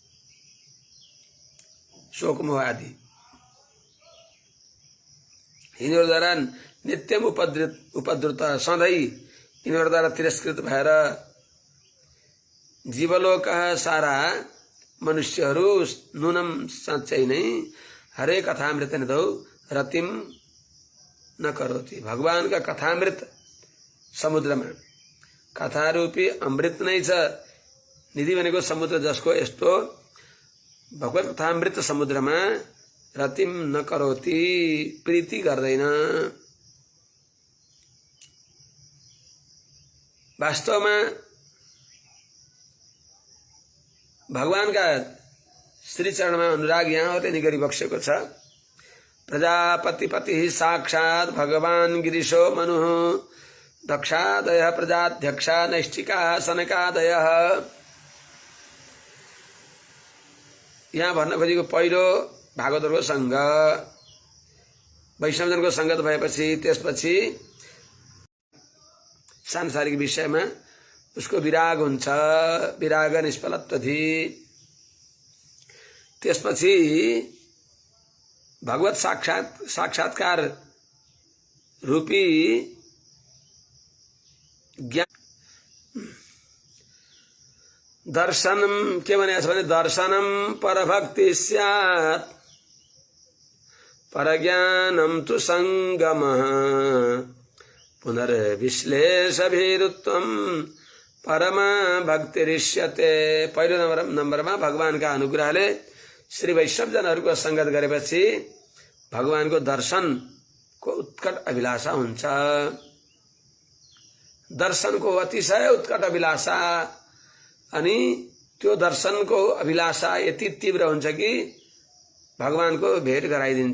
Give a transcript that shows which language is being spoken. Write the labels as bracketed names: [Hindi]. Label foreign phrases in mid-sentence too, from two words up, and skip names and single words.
[Nepali] शोक मोह आदि, यिनीहरूद्वारा [Sanskrit] नित्यम उपद्रुत [Nepali] सधैँ यिनीहरूद्वारा तिरस्कृत भएर जीवलोक सारा मनुष्यहरू नूनम साँच्चै नै [Sanskrit] हरे कथामृत निधौ रतिम न करोति। [Nepali] भगवानका कथामृत समुद्रमा कथारूपी अमृत नै छ। निधि भनेको समुद्र जसको यस्तो भगवत कथामृत समुद्रमा [Sanskrit] रतिम न करोति, [Nepali] प्रीति गर्दैन। वास्तवमा भगवानका श्रीचरणमा अनुराग यहाँहरूले नि गरिबक्सेको छ। [Sanskrit] प्रजापतिपति साक्षात् भगवान गिरीशो मनु दक्षादय प्रजाध्यक्षा नैष्ठिका सनकादय। [Nepali] यहाँ भन्न खोजेको पहिलो भागवतहरूको संग, वैष्णवजनको संगत भएपछि त्यसपछि सांसारिक विषयमा उसको विराग हुन्छ, विराग निष्फलत्वधि। त्यसपछि भगवत साक्षात्कार रूपी ज्ञान दर्शनम के भने [Sanskrit] दर्शनम परभक्ति स्यात् परज्ञानम तु संगमः पुनर्विश्लेषभिरुत्वम परमा भक्तिरिष्यते। [Nepali] पहिलो नम्बरमा भगवानका अनुग्रहले श्री वैष्णवजनहरूको संगत गरेपछि भगवानको दर्शनको उत्कट अभिलाषा हुन्छ। दर्शनको अतिशय उत्कट अभिलाषा, अनि त्यो दर्शनको अभिलाषा यति तीव्र हुन्छ कि भगवानको भेट गराइदिन्छ।